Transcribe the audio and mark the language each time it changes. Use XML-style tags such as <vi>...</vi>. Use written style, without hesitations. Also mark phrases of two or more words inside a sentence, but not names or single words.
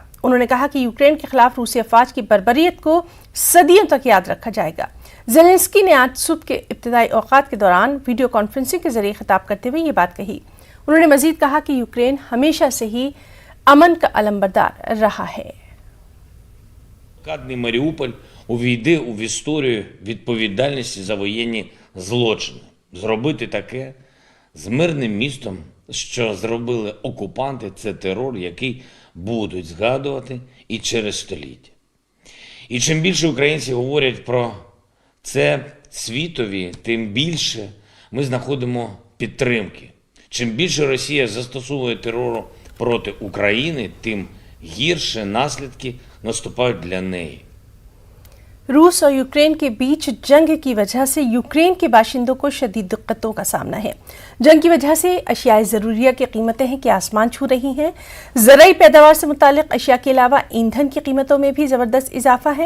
<ur>انہوں نے کہا کہ یوکرین کے خلاف روسی افواج کی بربریت کو صدیوں تک یاد رکھا جائے گا. زیلنسکی نے آج صبح کے ابتدائی اوقات کے دوران</ur> <en>video conferencing</en> <ur>کے ذریعے خطاب کرتے ہوئے یہ بات کہی. انہوں نے مزید کہا کہ یوکرین ہمیشہ سے ہی امن کا علمبردار رہا ہے.</ur> <uk>Маріуполь увійде в історію відповідальності за воєнні злочини. Зробити таке з мирним містом, що зробили окупанти, це терор, який будуть згадувати і через століття. І чим більше українці говорять про це світові, тим більше ми знаходимо підтримки. Чим більше Росія застосовує терору проти України, тим гірше наслідки наступають для неї.</uk> <ur>روس اور یوکرین کے بیچ جنگ کی وجہ سے یوکرین کے باشندوں کو شدید دقتوں کا سامنا ہے. جنگ کی وجہ سے اشیائے ضروریہ کی قیمتیں ہیں کہ آسمان چھو رہی ہیں. زرعی پیداوار سے متعلق اشیا کے علاوہ ایندھن کی قیمتوں میں بھی زبردست اضافہ ہے.</ur>